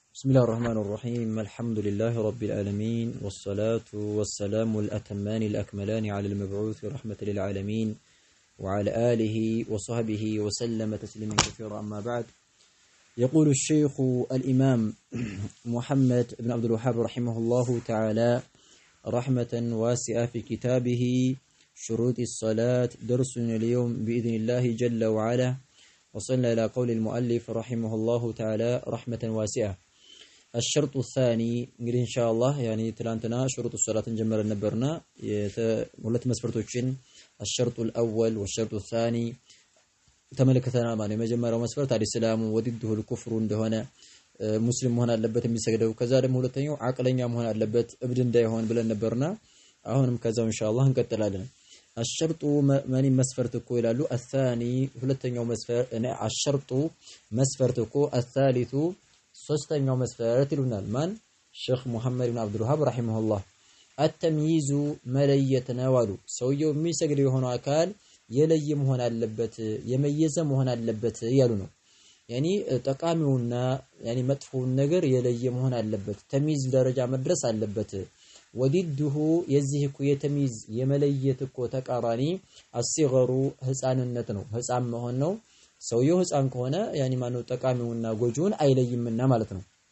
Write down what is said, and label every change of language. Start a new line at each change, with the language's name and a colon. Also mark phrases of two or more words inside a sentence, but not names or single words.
Arabic: بسم الله الرحمن الرحيم الحمد لله رب العالمين والصلاة والسلام الأتمان الأكملان على المبعوث رحمة للعالمين وعلى آله وصحبه وسلم تسليما كثيرا أما بعد يقول الشيخ الإمام محمد بن عبد الوهاب رحمه الله تعالى رحمة واسعة في كتابه شروط الصلاة درسنا اليوم بإذن الله جل وعلا وصلنا إلى قول المؤلف رحمه الله تعالى رحمة واسعة الشرط الثاني
Amharic: እንግዲህ ኢንሻአላህ ያኒ ትላንትና
Arabic: شروط الصلاة
Amharic: ጀመረን ነበርና ሁለት መስፈርቶችን
Arabic: الشرط الأول والشرط الثاني
Amharic: ተመለከተና ማለት የመጀመሪያው መስፈርት
Arabic: الإسلام وضده
Amharic: الكفر እንደሆነ ሙስሊም መሆን አለበት የሚሰግደው ከዛ ደግሞ ሁለተኛው አቅለኛ መሆን አለበት እብድ እንዳይሆን ብለን ነበርና አሁንም ከዛው ኢንሻአላህ እንቀጥላለን الشرط من መስፈርት እኮ ይላሉ الثاني ሁለተኛው መስፈርት الشرط መስፈርት እኮ الثالث ሶስተኛው መስፈርት ይሉናል ማን ሼክ ሙሐመድ ኢብኑ አብዱል ወሃብ ረሂመሁላህ አተምይዙ መለየት ነው አሉ ሰውየው የሚሰግድ የሆነው አካል የለየ መሆን አለበት የመየዘ መሆን አለበት ያሉ ነው ያኒ ጠቃሚውና ያኒ መጥፎውን ነገር የለየ መሆን አለበት ተምይዝ ደረጃ መድረስ አለበት ወዲዱሁ የዚህ እኮ የተምይዝ የመለየት እኮ ተቃራኒ አሲገሩ ህፃንነት ነው ህፃን መሆን ነው ሰውየው ህፃን ከሆነ ያኒ ማነው ጠቃሚውና ጎጆውን አይለይምና ማለት ነው